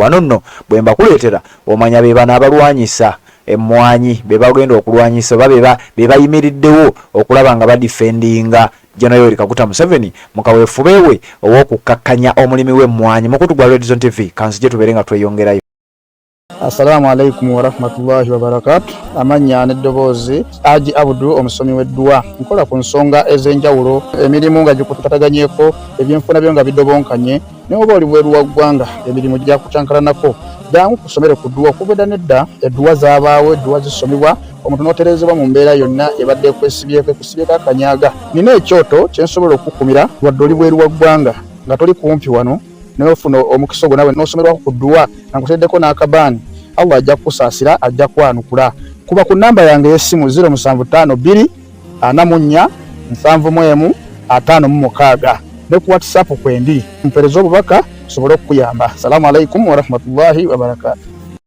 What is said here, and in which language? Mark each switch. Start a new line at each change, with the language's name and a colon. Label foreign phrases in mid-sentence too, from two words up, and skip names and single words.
Ganda: Bano nno bwe mbakuleetera omanya be bano abalwanyisa Emmwanyi, be bagenda okulwanyisa oba be bayimiriddewo okulaba nga badifendinga General Yoweri Kaguta Museveni mu kaweefube we ow'okukkakkanya omulimi w'Emmwanyi. Mukutu gwa Red Zone TV kanzije tubeere nga tweyongerayo.
Arabic: السلام عليكم ورحمة الله وبركاته.
Ganda: Amanya n'eddoboozi Aji Abudu omusomi w'edduwa. Nkola ku nsonga ez'enjawulo, emirimu nga gikutataganyeko, ebyenfuna byo nga bidobonkanye, ne oba oli bweru wa ggwanga emirimu gya kucankalanako. Jangu kusomere ku dduwa kubeda nedda edduwa zaabaawo, edduwa zisomebwa omuntu n'oterezebwa mu mbeera yonna ebadde kwesibyeko akanyaga. Nina ekyoto kye nsobola okukumira wadde oli bweru wa ggwanga nga toli kumpi wano n'ofuna omukisa ogwo nawe n'osomerwako ku dduwa nga nkuteddeko n'akabaani. Allah ajja kukusaasira, ajja kwanukula. Kuba ku namba yange y'essimu 0752 44 71 56 ne ku WhatsApp kwendi mpereza obubaka sobole okuyamba.
Arabic: السلام عليكم ورحمة الله وبركاته.